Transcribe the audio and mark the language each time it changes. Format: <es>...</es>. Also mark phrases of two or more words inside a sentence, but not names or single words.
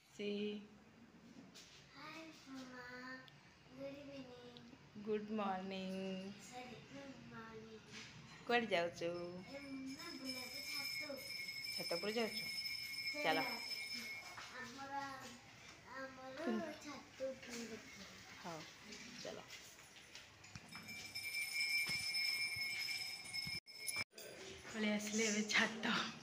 <en>Say Hi, Mama. Good evening. good morning. Sorry, good morning.</en> <or>କୁଆଡ଼େ ଯାଉଛୁ? ନା ବୁଲାକୁ ଛାତ ଛାତ ଉପରେ ଯାଉଛୁ? ଚାଲ। ସେଇଟା ଆମର ଆମର ଛାତ ଉପରେ ଦେଖିବା। ହଉ ଚାଲ। ପଳେଇ ଆସିଲେ ଏବେ ଛାତ।</or>